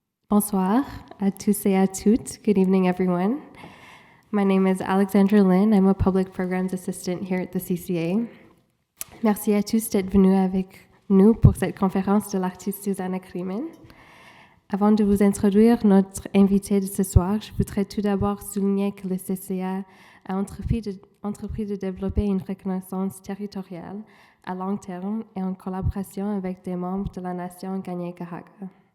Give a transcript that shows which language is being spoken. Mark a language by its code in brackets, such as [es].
[fr] Bonsoir à tous et à toutes. [en] Good evening, everyone. My name is Alexandra Lynn. I'm a Public Programs Assistant here at the CCA. [fr] Merci à tous d'être venus avec nous pour cette conférence de l'artiste Susanne Kriemann. Avant de vous introduire notre invité de ce soir, je voudrais tout d'abord souligner que le CCA a entrepris de développer une reconnaissance territoriale à long terme et en collaboration avec des membres de la nation Kanien'kehá:ka.